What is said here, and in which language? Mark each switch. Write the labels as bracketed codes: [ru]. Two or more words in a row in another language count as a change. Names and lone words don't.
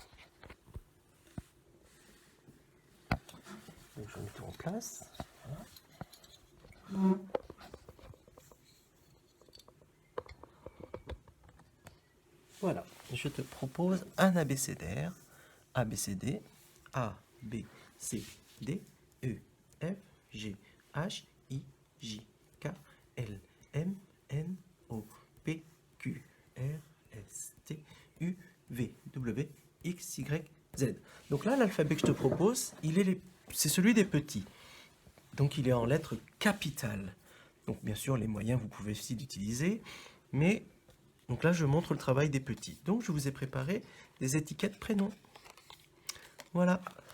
[fr] Donc je mets tout en place. Voilà, je te propose un abécédaire. ABCD, A, B, C, D, E, F, G, H, I, J, K, L, M, N, O, P, Q, R, S, T, U, V, W, X, Y, Z. Donc là, l'alphabet que je te propose, c'est celui des petits. Donc il est en lettres capitales. Donc bien sûr, les moyens, vous pouvez aussi l'utiliser. Mais donc là, je montre le travail des petits. Donc je vous ai préparé des étiquettes prénoms. Voilà.